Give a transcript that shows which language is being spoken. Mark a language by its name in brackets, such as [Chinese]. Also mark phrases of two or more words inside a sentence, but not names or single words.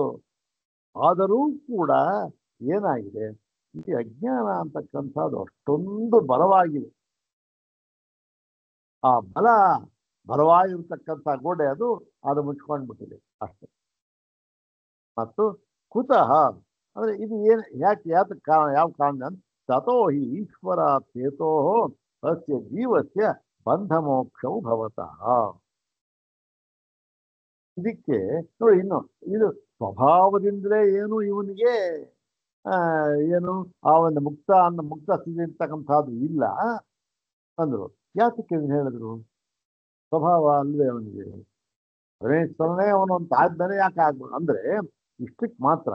[Kannada] ಆದರೂ ಕೂಡ ಏನಾಗಿದೆ, ಈ ಅಜ್ಞಾನ ಅಂತಕ್ಕಂಥದ್ದು ಅಷ್ಟೊಂದು ಬಲವಾಗಿದೆ. ಆ ಬಲವಾಗಿರ್ತಕ್ಕಂಥ ಗೋಡೆ ಅದು ಮುಚ್ಕೊಂಡ್ಬಿಟ್ಟಿದೆ ಅಷ್ಟೇ. ಮತ್ತು ಕುತಃ ಅಂದ್ರೆ ಇದು ಏನು, ಯಾಕೆ ಕಾರಣ, ಯಾವ ಕಾರಣ ಅಂತ, [Sanskrit] ತಥೋ ಹಿ ಈಶ್ವರ ಚೇತೋ ಅಸ್ಯ ಜೀವಸ್ಯ ಬಂಧ ಮೋಕ್ಷವು ಭವತಃ. [Kannada] ಇದಕ್ಕೆ ನೋಡಿ, ಇನ್ನು ಇದು ಸ್ವಭಾವದಿಂದಲೇ ಏನು ಇವನಿಗೆ ಏನು ಆ ಒಂದು ಮುಕ್ತ ಸ್ಥಿತಿ ಇರ್ತಕ್ಕಂಥದ್ದು ಇಲ್ಲ ಅಂದ್ರು. ಯಾತಕ್ಕೆ ಹೇಳಿದ್ರು? ಸ್ವಭಾವ ಅಲ್ವೇ ಅವನಿಗೆ, ಪರಮೇಶ್ವರನೇ ಅವನೊಂದು ಆದ್ಮೇಲೆ ಯಾಕೆ ಆಗ್ಬೋದು ಅಂದ್ರೆ ಇಷ್ಟಕ್ಕೆ ಮಾತ್ರ.